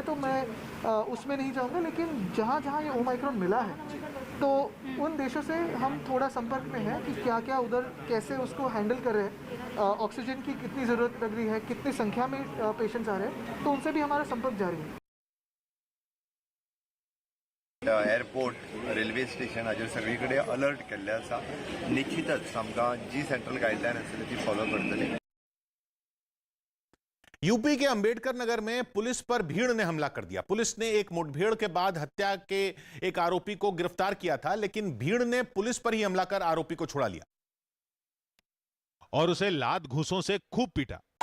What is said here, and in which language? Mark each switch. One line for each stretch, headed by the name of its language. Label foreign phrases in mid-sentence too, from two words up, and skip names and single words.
Hindi: तो मैं उसमें नहीं जाऊँगा, लेकिन जहाँ जहाँ ये ओमाइक्रॉन मिला है, तो उन देशों से हम थोड़ा संपर्क में हैं कि क्या क्या उधर कैसे उसको हैंडल कर रहे हैं, ऑक्सीजन की कितनी ज़रूरत लग रही है, कितनी संख्या में पेशेंट्स आ रहे हैं, तो उनसे भी हमारा संपर्क जारी है।
Konkani: एअरपोर्ट, रेल्वे स्टेशन हाजेर सगळीकडे अलर्ट केल्ले आसा। निश्चितच आमकां जी
English: central guideline
Konkani: आसतली ती फॉलो करतली।
Hindi: यूपी के अंबेडकर नगर में पुलिस पर भीड़ ने हमला कर दिया। पुलिस ने एक मुठभेड़ के बाद हत्या के एक आरोपी को गिरफ्तार किया था, लेकिन भीड़ ने पुलिस पर ही हमला कर आरोपी को छुड़ा लिया और उसे लात घूंसों से खूब पीटा।